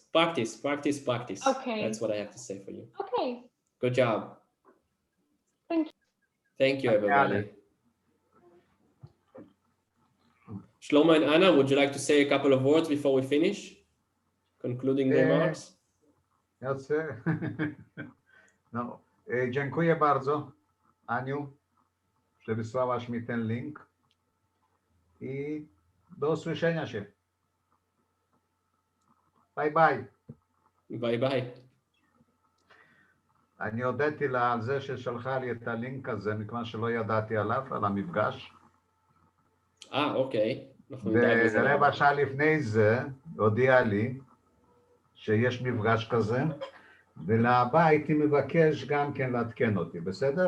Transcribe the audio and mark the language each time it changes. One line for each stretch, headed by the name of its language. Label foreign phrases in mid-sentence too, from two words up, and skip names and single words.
English: Okay. That's what I have to say for you. Okay. Good job. Thank you. Thank you, everybody. Shlomo and Anna, would you like to say a couple of words before we finish? Concluding remarks?
Polish: No, dziękuję bardzo, Aniu, wysłałaś mi ten link i do usłyszenia się.
Hebrew: ביי ביי. ביי ביי. אני הודיתי לה על זה ששלחה לי את הלינק הזה, מכיוון שלא ידעתי עליו, על המפגש. אוקיי. ורבע שעה לפני זה הודיע לי שיש מפגש כזה, ולהבא הייתי מבקש גם כן לעדכן אותי, בסדר?